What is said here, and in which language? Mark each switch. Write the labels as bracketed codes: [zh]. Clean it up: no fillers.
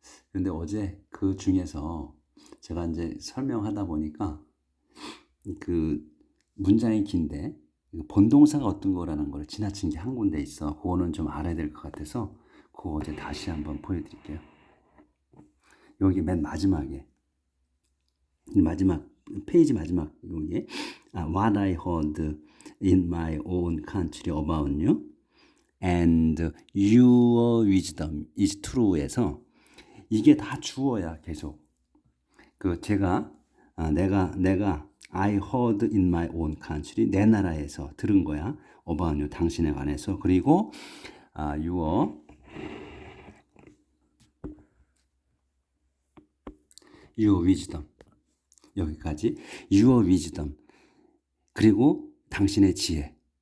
[ko] 그런데 어제 그 중에서 제가 이제 설명하다 보니까 그 문장이 긴데 본동사가 어떤 거라는 걸 지나친 게 한 군데 있어. 그거는 좀 알아야 될 것 같아서 그거 어제 다시 한번 보여드릴게요. 여기 맨 마지막에 마지막 페이지 마지막 여기 [en] What I heard in my own country about you and your wisdom is true에서 [ko] 이게 다 주어야 계속. 제가 내가 [en] I heard in my own country, [ko] 내 나라에서 들은 거야. [en] about you, [ko] 당신에 관해서. 그리고 [en] your wisdom, [ko] 여기까지 your wisdom, 그리고 당신의 지혜.